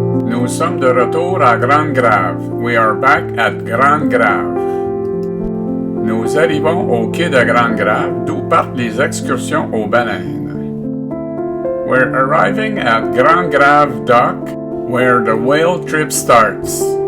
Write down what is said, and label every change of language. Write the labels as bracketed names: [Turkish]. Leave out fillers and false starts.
[French] Nous sommes de retour à Grande-Grave. [English] We are back at Grande-Grave. [French] Nous arrivons au quai de Grande-Grave, d'où partent les excursions aux baleines. [English] We're arriving at Grande-Grave Dock, where the whale trip starts.